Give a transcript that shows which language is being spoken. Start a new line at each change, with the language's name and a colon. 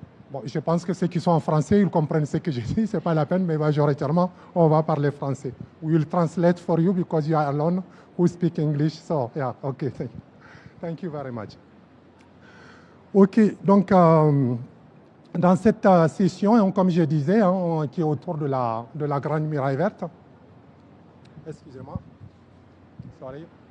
French: Bon, je pense que ceux qui sont en français, ils comprennent ce que je dis, ce n'est pas la peine, mais majoritairement, on va parler français.
English: We will translate for you because you are alone who speak English. So, yeah, okay, thank you very much.
French: Ok, donc, dans cette session, comme je disais, qui est autour de la Grande Muraille Verte, excusez-moi, sorry.